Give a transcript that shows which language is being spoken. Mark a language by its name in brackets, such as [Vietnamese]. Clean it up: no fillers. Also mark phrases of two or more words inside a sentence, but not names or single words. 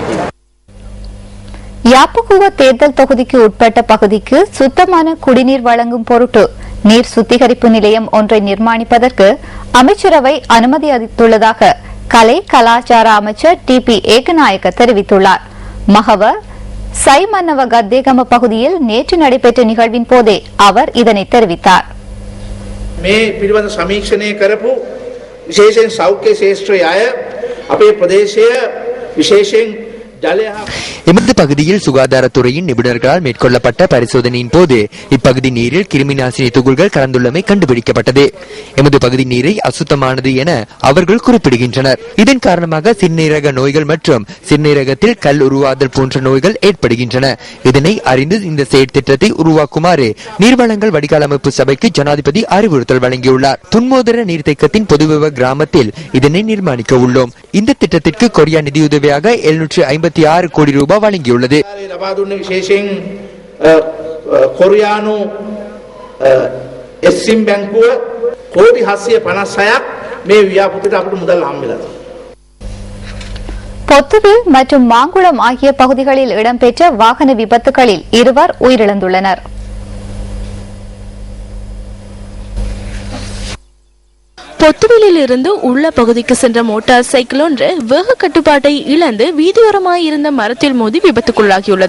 [Tamil] யாப்புக்குவ தேர்தல் தொகுதிக்கு உட்பட்ட பகுதிக்கு சுத்தமான குடிநீர் வழங்கும் பொருட்டு நீர் சுத்திகரிப்பு நிலையம் ஒன்றை நிர்மாணிப்பதற்கு அமைச்சரவை அனுமதி அளித்துள்ளதாக கலை கலாச்சார அமைச்சர் TP ஏகநாயக்க தெரிவித்துள்ளார். மகவ சைமன்னவ கத்தேகம பகுதியில் நேற்று நடைபெற்ற நிகழ்வின் போதே அவர் இதனை தெரிவித்தார். [Sinhala] මේ පිළිබඳ සමීක්ෂණය කරපු විශේෂයෙන් සෞඛ්‍ය ශාස්ත්‍රයේ අය අපේ ප්‍රදේශය විශේෂයෙන් [Tamil] எமது பகுதியில் சுகாதாரத்துறையின் நிபுணர்களால் மேற்கொள்ளப்பட்ட பரிசோதனையின் போது இப்பகுதி நீரில் கிருமிநாசினி துகள்கள் கலந்துள்ளமை கண்டுபிடிக்கப்பட்டது. எமது பகுதி நீரை அசுத்தமானது என அவர்கள் குறிப்பிடுகின்றனர். இதன் காரணமாக சிறுநீரக நோய்கள் மற்றும் சிறுநீரகத்தில் கல் உருவாதல் போன்ற நோய்கள் ஏற்படுகின்றன. இதனை அறிந்து இந்த செயற்திட்டத்தை உருவாக்குமாறு நீர்வளங்கள் வடிகால் அமைப்பு சபைக்கு ஜனாதிபதி அறிவுறுத்தல் வழங்கியுள்ளார். துன்மோதர நீர்த்தேக்கத்தின் பொதுவிவ கிராமத்தில் இதனை நிர்மாணிக்க உள்ளோம். இந்த திட்டத்திற்கு கொரியா நிதியுதவியாக 756 கோடி ரூபாய் வழங்கியுள்ளது. [Sinhala] විශේෂයෙන් කොරියානු එක්සිම් බැංකුව කෝටි 756ක් මේ ව්‍යාපෘතියට අපිට මුදල් හම්බෙලා තියෙනවා. [Tamil] பொத்துவில் மற்றும் மாங்குளம் ஆகிய பகுதிகளில் இடம்பெற்ற வாகன விபத்துகளில் 2 உயிரிழந்துள்ளனர். பொத்துவிலில் இருந்து உள்ள பகுதிக்கு சென்ற மோட்டார் சைக்கிள் ஒன்று வேக கட்டுப்பாட்டை இழந்து வீதியோரமாய் இருந்த மரத்தில் மோதி விபத்துக்குள்ளாகியுள்ளது.